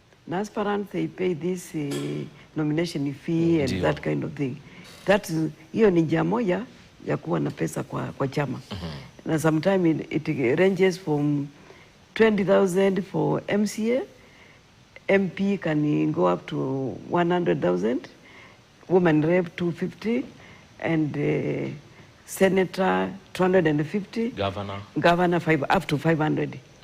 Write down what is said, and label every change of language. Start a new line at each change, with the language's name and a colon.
English: Na aspirants they pay this nomination fee and that kind of thing.
Swahili: Hiyo ni njia moja ya kuwa na pesa kwa chama.
English: Na sometimes it ranges from 20,000 for MCA, MP can go up to 100,000, woman rep 250, and senator 250, governor up to 500.